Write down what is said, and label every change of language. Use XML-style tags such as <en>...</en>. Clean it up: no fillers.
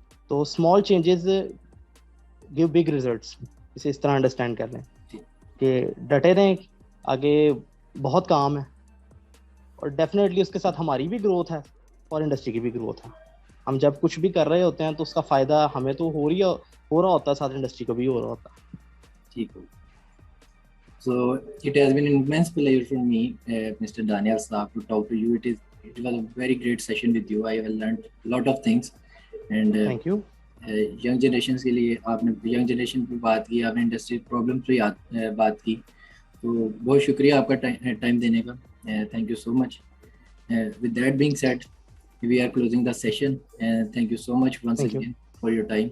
<ur>تو</ur> <en>small changes give big results,</en> <ur>اسے اس طرح انڈرسٹینڈ کر لیں کہ ڈٹے رہیں, آگے بہت کام ہے, اور ڈیفینیٹلی اس کے ساتھ ہماری بھی گروتھ ہے اور انڈسٹری کی بھی گروتھ ہے. ہم جب کچھ بھی کر رہے ہوتے ہیں تو اس کا فائدہ ہمیں تو ہو رہا ہوتا ہے, ساتھ انڈسٹری کو بھی ہو رہا ہوتا ہے. ٹھیک ہے.</ur> <en>So it has been an immense pleasure for me, Mr. Daniel Saab, to talk to you. It was a very great session with you. I have learned a lot of things. And thank you.</en> <ur>Young generations کے لیے آپ نے young generation پہ بات کی, آپ نے industry problem پہ بات کی, تو بہت شکریہ آپ کا ٹائم دینے کا.</ur> <en>Thank you so much. With that being said, we are closing the session, and thank you so much once again for your time.</en>